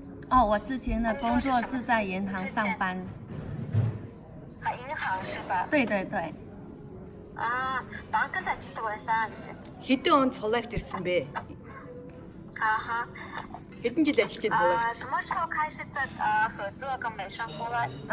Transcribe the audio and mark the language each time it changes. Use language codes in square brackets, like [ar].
[zh] 哦，我之前的工作是在银行上班。银行是吧？对对对。 [mn] банкд ажилладаг байсан гэж. Хэдэн онд Follife-д ирсэн бэ? Хэдэн жил ажиллаж байна Follife? [zh] 什么时候开始在合作跟美商富来？